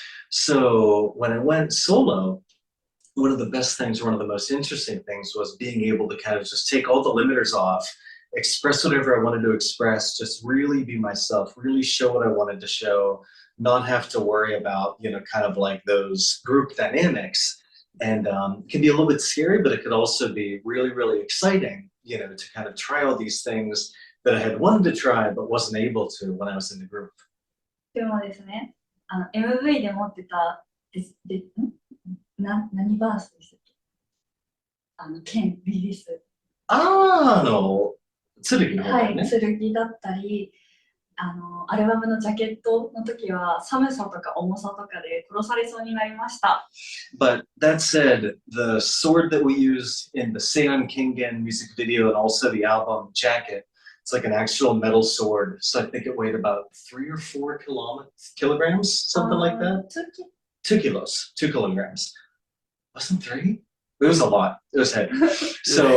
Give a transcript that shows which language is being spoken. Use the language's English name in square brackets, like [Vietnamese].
[English] So when I went solo, one of the best things, one of the most interesting things was being able to kind of just take all the limiters off, express whatever I wanted to express, just really be myself, really show what I wanted to show, not have to worry about, you know, kind of like those group dynamics. And it can be a little bit scary, but it could also be really, really exciting, you know, to kind of try all these things that I had wanted to try, but wasn't able to when I was in the group. [Japanese] でもですね、MV で持ってた何バースでしたっけ？剣、リリース。剣の方だよね。はい、剣だったり、アルバムのジャケットの時は寒さとか重さとかで殺されそうになりました。 [English] But that said, the sword that we use in the Seion Kengen music video and also the album jacket, it's like an actual metal sword. So I think it weighed about 3 or 4 kilograms, something like that. 2 kilos, 2 kilograms. Wasn't 3? It was a lot. It was heavy. So